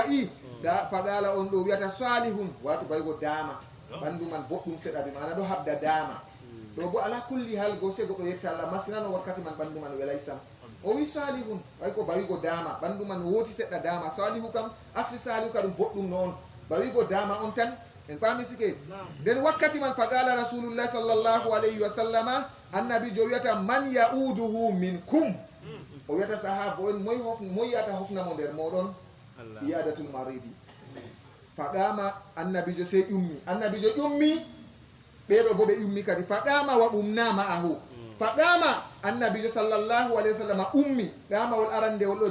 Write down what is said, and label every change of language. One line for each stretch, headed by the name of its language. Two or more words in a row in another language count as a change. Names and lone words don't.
Fula: wayi fagala on ɗo wiyata salihun watu baygo dama ɓandu man boɗɗum seɗa bi mana ɗo habda dama ɗo bo ala kulli hal go sego ɗo yetta Allah masinano wakkati man ɓandu man welay sam o wi salihun way ko bawigo dama ɓandu man woti seɗɗa dama salihu kam asli salihu ka ɗum boɗɗum no on bawigo dama on tan en pami sike nden wakkati man fagala
Arabic: rasulullah sallallahu alaihi wa sallama
Fula: annabi jo wiyata
Arabic: man yauduhu minkum
Fula: o wiyata sahaba en moy yata hofnamo nder moɗon
Arabic: iyadatul maridi
Fula: fagama annabi jo sey ƴummi annabi jo ƴummi ɓeɗo bo ɓe ummi kadi faɗama wa umnama ahu faɗama annabijo
Arabic: sallallahu alaihi wasallam
Fula: ummi ɗamawol arandewol ɗo